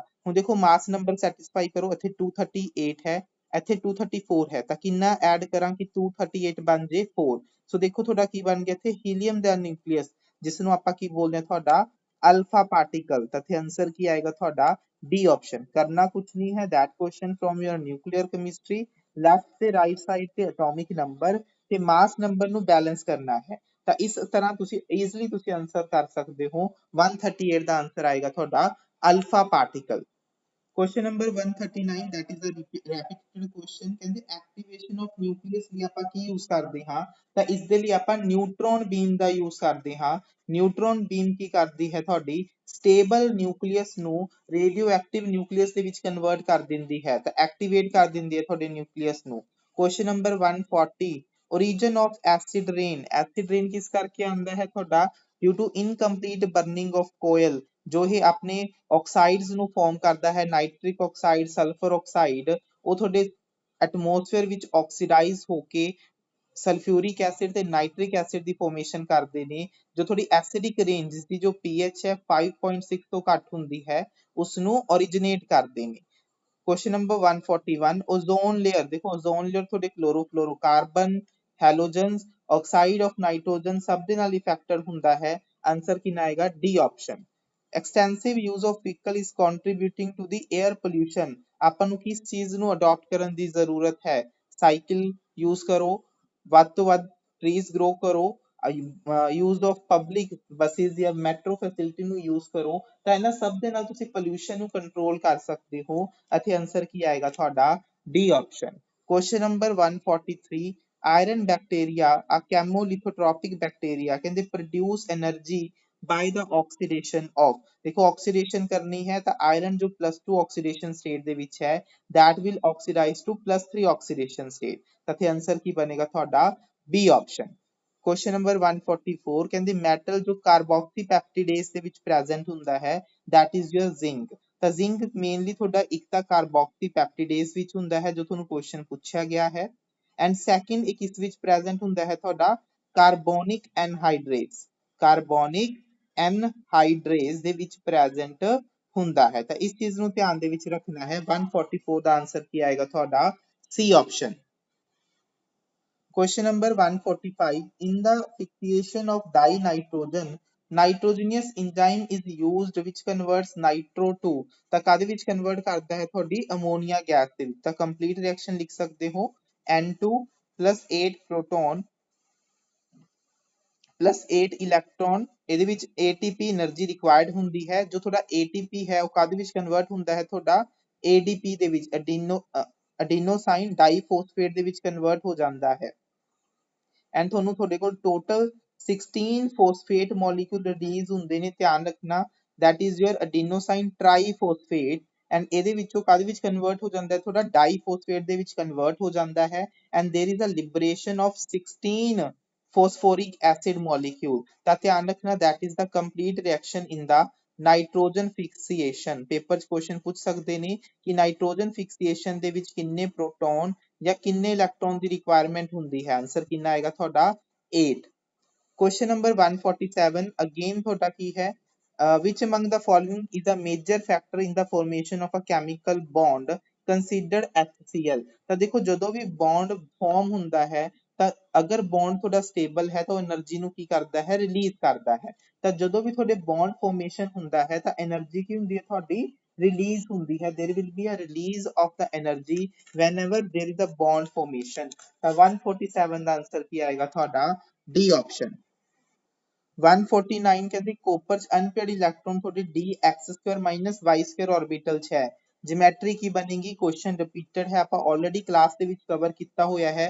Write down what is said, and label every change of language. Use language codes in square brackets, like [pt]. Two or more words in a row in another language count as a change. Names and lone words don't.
[pa] ਹੁਣ ਦੇਖੋ [en] mass number [pa] ਸੈਟੀਸਫਾਈ ਕਰੋ ਇੱਥੇ 238 ਹੈ ਇੱਥੇ 234 ਹੈ ਤਾਂ ਕਿੰਨਾ ਐਡ ਕਰਾਂ ਕਿ 238 ਬਣ ਜੇ 4। ਸੋ ਦੇਖੋ ਤੁਹਾਡਾ ਕੀ ਬਣ ਗਿਆ ਇੱਥੇ ਹੀਲੀਅਮ ਦਾ ਨਿਊਕਲੀਅਸ ਜਿਸ ਨੂੰ ਆਪਾਂ ਕੀ ਬੋਲਦੇ ਹਾਂ ਤੁਹਾਡਾ [en] alpha particle. [pa] ਤਾਂ ਇੱਥੇ ਆਨਸਰ ਕੀ ਆਏਗਾ ਤੁਹਾਡਾ [en] D option. [pa] ਕਰਨਾ ਕੁਝ ਨਹੀਂ ਹੈ [en] that question from your nuclear chemistry [pa] ਲੈਫਟ ਤੇ [en] right side [pa] ਤੇ [en] atomic number [pa] ਤੇ [en] mass number [pa] ਨੂੰ ਬੈਲੈਂਸ ਕਰਨਾ ਹੈ। ਤਾਂ ਇਸ ਤਰ੍ਹਾਂ ਤੁਸੀਂ ਈਜ਼ੀਲੀ ਤੁਸੀਂ ਆਨਸਰ ਕਰ ਸਕਦੇ ਹੋ 138 ਦਾ ਆਨਸਰ ਆਏਗਾ ਤੁਹਾਡਾ [en] alpha particle. question number 139 that is a repeated question [pa] ਕਹਿੰਦੇ [en] activation of nucleus [pa] ਲਈ ਆਪਾਂ ਕੀ ਯੂਜ਼ ਕਰਦੇ ਹਾਂ ਤਾਂ ਇਸ ਦੇ ਲਈ ਆਪਾਂ [en] neutron beam [pa] ਦਾ ਯੂਜ਼ ਕਰਦੇ ਹਾਂ। [en] neutron beam [pa] ਕੀ ਕਰਦੀ ਹੈ ਤੁਹਾਡੀ [en] stable nucleus [pa] ਨੂੰ [en] radio active nucleus [pa] ਦੇ ਵਿੱਚ ਕਨਵਰਟ ਕਰ ਦਿੰਦੀ ਹੈ ਤਾਂ ਐਕਟੀਵੇਟ ਕਰ ਦਿੰਦੀ ਹੈ ਤੁਹਾਡੇ ਨਿਊਕਲੀਅਸ ਨੂੰ। [en] question number 140 origin of acid rain [pa] ਕਿਸ ਕਰਕੇ ਆਉਂਦਾ ਹੈ ਤੁਹਾਡਾ [en] due to incomplete burning of coal [pa] ਜੋ ਇਹ ਆਪਣੇ ਆਕਸਾਈਡਸ ਨੂੰ ਫਾਰਮ ਕਰਦਾ ਹੈ, [en] nitric oxide, sulfur oxide, [pa] ਉਹ ਤੁਹਾਡੇ ਐਟਮੋਸਫੇਅਰ ਵਿੱਚ ਆਕਸੀਡਾਈਜ਼ ਹੋ ਕੇ [en] sulfuric acid [pa] ਤੇ [en] nitric acid [pa] ਦੀ ਫਾਰਮੇਸ਼ਨ ਕਰਦੇ ਨੇ। ਜੋ ਥੋੜੀ [en] acidic range [pa] ਦੀ ਜੋ pH ਹੈ 5.6 ਤੋਂ ਘੱਟ ਹੁੰਦੀ ਹੈ ਉਸ ਨੂੰ ਓਰੀਜਿਨੇਟ ਕਰਦੇ ਨੇ। [en] question number 141 ozone layer, देखो ozone layer ਤੁਹਾਡੇ क्लोरोफ्लोरोकार्बन, halogens, oxide of nitrogen [pa] ਸਭ ਦੇ ਨਾਲ [en] ਇਫੈਕਟਡ [pa] ਹੁੰਦਾ ਹੈ। ਆਂਸਰ ਕਿੰਨਾ ਆਏਗਾ? [en] D option. extensive use of vehicle is contributing to the air pollution, [pa] ਆਪਾਂ ਨੂੰ ਕਿਸ ਚੀਜ਼ ਨੂੰ ਅਡਾਪਟ ਕਰਨ ਦੀ ਜ਼ਰੂਰਤ ਹੈ? [en] cycle use [pa] ਕਰੋ, ਵੱਧ ਤੋਂ ਵੱਧ [en] trees grow [pa] ਕਰੋ, [en] use of public buses [pa] ਜਾਂ [en] metro facility [pa] ਨੂੰ use ਕਰੋ, ਤਾਂ ਇਹਨਾਂ ਸਭ ਦੇ ਨਾਲ ਤੁਸੀਂ pollution ਨੂੰ control ਕਰ ਸਕਦੇ ਹੋ। ਅਤੇ ਆਂਸਰ ਕੀ ਆਏਗਾ ਤੁਹਾਡਾ? [en] D option. question number 143 iron bacteria a chemolithotropic bacteria ਕਹਿੰਦੇ produce energy by the oxidation of, ਦੇਖੋ oxidation [pa] ਕਰਨੀ ਹੈ ਤਾਂ [en] iron ਜੋ +2 oxidation state [pa] ਦੇ ਵਿੱਚ ਹੈ [en] that will oxidize to +3 oxidation state, [pa] ਤਾਂ ਇੱਥੇ ਆਂਸਰ ਕੀ ਬਣੇਗਾ ਤੁਹਾਡਾ? [en] B option. question number 144 [pa] ਕਹਿੰਦੇ ਮੈਟਲ ਜੋ ਕਾਰਬੋਕਸੀਪੈਪਟੀਡੇਜ਼ ਦੇ ਵਿੱਚ ਪ੍ਰੈਜ਼ੈਂਟ ਹੁੰਦਾ ਹੈ [en] that is your zinc, [pa] ਤਾਂ ਜ਼ਿੰਕ ਮੇਨਲੀ ਤੁਹਾਡਾ ਇੱਕ ਤਾਂ ਕਾਰਬੋਕਸੀਪੈਪਟੀਡੇਜ਼ ਵਿੱਚ ਹੁੰਦਾ ਹੈ ਜੋ ਤੁਹਾਨੂੰ ਕੁਐਸਚਨ ਪੁੱਛਿਆ ਗਿਆ ਹੈ, [en] and second [pa] ਇੱਕ ਇਸ ਵਿੱਚ ਪ੍ਰੈਜ਼ੈਂਟ ਹੁੰਦਾ ਹੈ ਤੁਹਾਡਾ [en] carbonic anhydrase, carbonic anhydrase [pa] ਦੇ ਵਿੱਚ ਪ੍ਰੈਜ਼ੈਂਟ ਹੁੰਦਾ ਹੈ। ਤਾਂ ਇਸ ਚੀਜ਼ ਨੂੰ ਧਿਆਨ ਦੇ ਵਿੱਚ ਰੱਖਣਾ ਹੈ। 144 ਦਾ ਆਂਸਰ ਕੀ ਆਏਗਾ ਤੁਹਾਡਾ? [en] C option. Question number 145 in the fixation of dinitrogen nitrogenous enzyme is used which converts nitro to, [pa] ਤਾਂ ਕਾਦੇ ਵਿੱਚ ਕਨਵਰਟ ਕਰਦਾ ਹੈ? ਤੁਹਾਡੀ ਅਮੋਨੀਆ ਗੈਸ ਦੇ ਵਿੱਚ। ਤਾਂ [en] complete reaction [pa] ਲਿਖ ਸਕਦੇ ਹੋ [en] N2 plus 8 proton plus 8 electron, [pa] ਇਹਦੇ ਵਿੱਚ [en] ATP energy required [pa] ਹੁੰਦੀ ਹੈ। ਜੋ ਤੁਹਾਡਾ ATP ਹੈ ਉਹ ਕਾਦੇ ਵਿੱਚ ਕਨਵਰਟ ਹੁੰਦਾ ਹੈ? ਤੁਹਾਡਾ ADP ਦੇ ਵਿੱਚ, [en] adenosine diphosphate [pa] ਦੇ ਵਿੱਚ ਕਨਵਰਟ ਹੋ ਜਾਂਦਾ ਹੈ। ਐਂਡ ਤੁਹਾਨੂੰ ਤੁਹਾਡੇ ਕੋਲ [en] total 16 phosphate molecule release [pa] ਹੁੰਦੇ ਨੇ, ਧਿਆਨ ਰੱਖਣਾ [en] that is your adenosine triphosphate, [pa] ਐਂਡ ਇਹਦੇ ਵਿੱਚੋਂ ਕਾਦੇ ਵਿੱਚ ਕਨਵਰਟ ਹੋ ਜਾਂਦਾ ਹੈ? ਤੁਹਾਡਾ ਡਾਈਫੋਸਫੇਟ ਦੇ ਵਿੱਚ ਕਨਵਰਟ ਹੋ ਜਾਂਦਾ ਹੈ। [en] ਐਂਡ there is a liberation of 16 phosphoric acid molecule, [pa] ਤਾਂ ਧਿਆਨ ਰੱਖਣਾ [en] that is the complete reaction in the nitrogen fixation. [pa] ਪੇਪਰ 'ਚ ਕੁਐਸਚਨ ਪੁੱਛ ਸਕਦੇ ਨੇ ਕਿ [en] nitrogen fixation [pa] ਦੇ ਵਿੱਚ ਕਿੰਨੇ ਪ੍ਰੋਟੋਨ ਜਾਂ ਕਿੰਨੇ ਇਲੈਕਟ੍ਰੋਨ ਦੀ ਰਿਕੁਆਇਰਮੈਂਟ ਹੁੰਦੀ ਹੈ? ਆਂਸਰ ਕਿੰਨਾ ਆਏਗਾ ਤੁਹਾਡਾ? 8। [en] question number 147 again [pa] ਤੁਹਾਡਾ ਕੀ ਹੈ? [en] which among the following is a major factor in the formation of a chemical bond considered HCl, [pa] ਤਾਂ ਦੇਖੋ ਜਦੋਂ ਵੀ [en] bond form [pa] ਹੁੰਦਾ ਹੈ ਤਾਂ ਅਗਰ ਬੌਂਡ ਤੁਹਾਡਾ ਸਟੇਬਲ ਹੈ ਤਾਂ ਉਹ એનર્ਜੀ ਨੂੰ ਕੀ ਕਰਦਾ ਹੈ? ਰਿਲੀਜ਼ ਕਰਦਾ ਹੈ। ਤਾਂ ਜਦੋਂ ਵੀ ਤੁਹਾਡੇ [en] bond formation [pa] ਹੁੰਦਾ ਹੈ ਤਾਂ એનર્ਜੀ ਕੀ ਹੁੰਦੀ ਹੈ ਤੁਹਾਡੀ? ਰਿਲੀਜ਼ ਹੁੰਦੀ ਹੈ। [en] there will be a release of the energy whenever there is a bond formation, [pa] ਤਾਂ 147 ਦਾ ਆਂਸਰ ਕੀ ਆਏਗਾ ਤੁਹਾਡਾ? [en] D option. [pa] 149 ਕਹਿੰਦੇ ਕੋਪਰ 'ਚ [en] unpaired electron [pa] ਤੁਹਾਡੇ [en] dx² - y² orbital [pa] 'ਚ ਹੈ। ਜਿਓਮੈਟਰੀ ਕੀ ਬਣੇਗੀ? [en] question repeated [pa] ਹੈ, ਆਪਾਂ [en] already class [pa] ਦੇ ਵਿੱਚ ਕਵਰ ਕੀਤਾ ਹੋਇਆ ਹੈ।